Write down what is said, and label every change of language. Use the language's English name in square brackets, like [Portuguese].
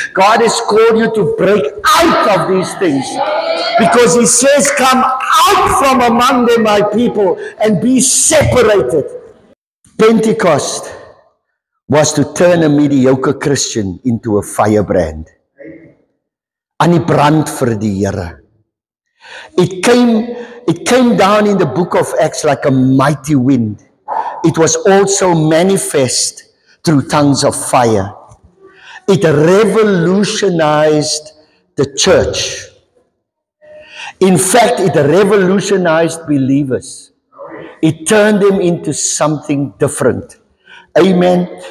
[English] God has called you to break out of these things, because He says, come out from among them, my people, and be separated. Pentecost was to turn a mediocre Christian into a firebrand. [Afrikaans] Aan die brand vir die Here. [English] It came down in the book of Acts like a mighty wind. It was also manifest through tongues of fire. It revolutionized the church. In fact, it revolutionized believers. It turned them into something different. Amen.